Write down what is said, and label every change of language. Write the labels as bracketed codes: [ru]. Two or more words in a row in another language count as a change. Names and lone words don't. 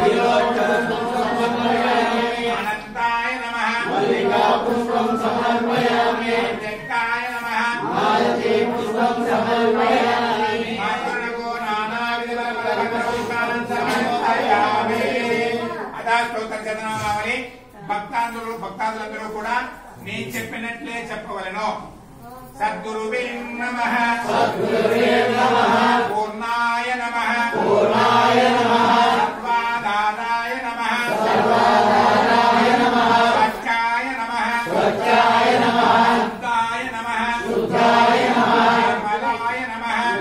[sa] अनंताय नमः मल्लिका पुष्पं समर्पयामि जगताय नमः मालती पुष्पं समर्पयामि मातृगो नानाविधपुष्पान् समर्पयामि अदा स्तोत्र [te] చదనామని భక్తాదులందరూ కూడా నేను చెప్పినట్లే చెప్పవలెను. [sa] सद्गुरुवे नमः पूर्णाय नमः सर्वाधाराय नमः स्वच्छाय नमः शुद्धाय नमः निर्मलाय नमः